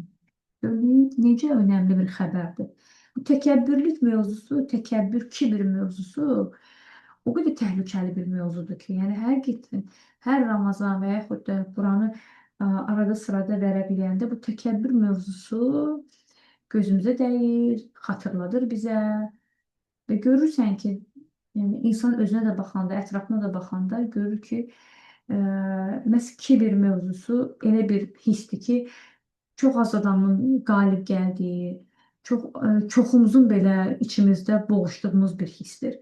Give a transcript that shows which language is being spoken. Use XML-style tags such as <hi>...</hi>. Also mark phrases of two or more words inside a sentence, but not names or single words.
<tr>Necə önemli bir haberdir. Bu tekebbürlük mevzusu, tekebbür, kibir mevzusu o kadar tehlikeli bir mevzudur ki, yani her Ramazan veya yaxud da Kur'an'ı arada sırada verebilende bu tekebbür mevzusu gözümüze değir, hatırladır bize.</tr> <az>Ve görürsən ki, yəni insan özünə də baxanda, ətrafına da baxanda görür ki, məhz kibir mövzusu elə bir hissdir ki, çox az adamın qalib gəldiyi, çoxumuzun belə içimizdə boğuşduğumuz bir hissdir.</az>